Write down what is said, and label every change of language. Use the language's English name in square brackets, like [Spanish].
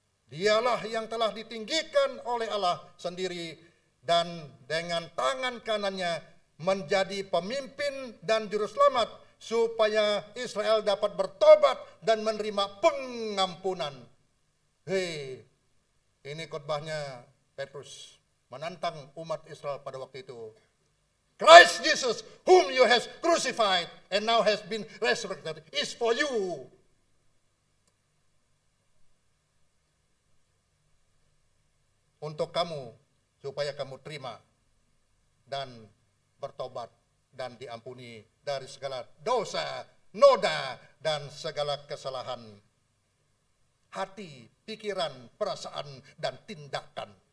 [Indonesian] Dialah yang telah ditinggikan oleh Allah sendiri dan dengan tangan kanannya menjadi pemimpin dan juru selamat supaya Israel dapat bertobat dan menerima pengampunan. Hei, ini khotbahnya Petrus menantang umat Israel pada waktu itu. [English] Christ Jesus, whom you have crucified and now has been resurrected, is for you. [Indonesian] Untuk kamu, supaya kamu terima dan bertobat dan diampuni dari segala dosa, noda, dan segala kesalahan hati, pikiran, perasaan, dan tindakan.